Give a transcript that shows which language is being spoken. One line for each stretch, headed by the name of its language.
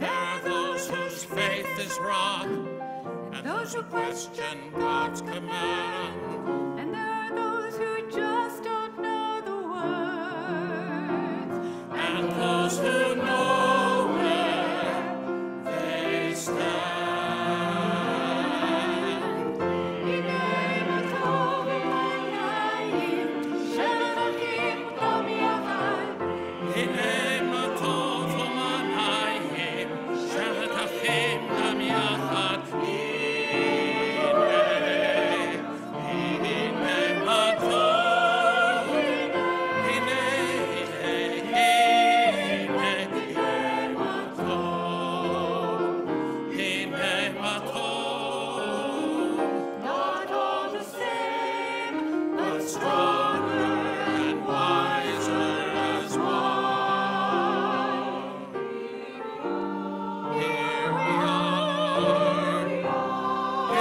English: There are those whose faith is rock, and those who question God's command. And there are those who just don't know the words. And those who know where they stand.
Hebrew: הנה מה טוב ומה נעים, שבת אחים גם יחד. הנה מה טוב ומה נעים, שבת אחים גם יחד. הנה מה טוב, הנה, הנה מה טוב, הנה מה טוב.
English: Not all the same, But stronger and wiser as one. Here we are, here we are.